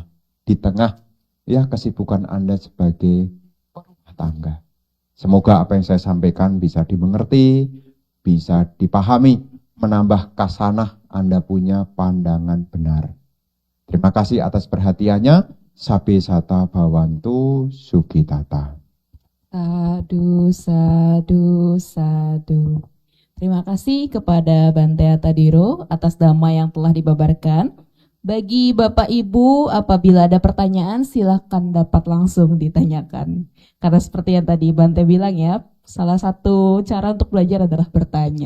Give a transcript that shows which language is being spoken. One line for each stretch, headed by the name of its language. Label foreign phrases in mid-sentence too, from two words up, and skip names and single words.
Indonesian: Di tengah ya kesibukan Anda sebagai rumah tangga. Semoga apa yang saya sampaikan bisa dimengerti, bisa dipahami, menambah kasanah Anda punya pandangan benar. Terima kasih atas perhatiannya.
Pali: Sabe sata bhavantu sukitata.
Indonesian: Sadu. Terima kasih kepada Bante Atadiro atas dhamma yang telah dibabarkan. Bagi Bapak Ibu, apabila ada pertanyaan, silakan dapat langsung ditanyakan. Karena seperti yang tadi Bante bilang ya, salah satu cara untuk belajar adalah bertanya.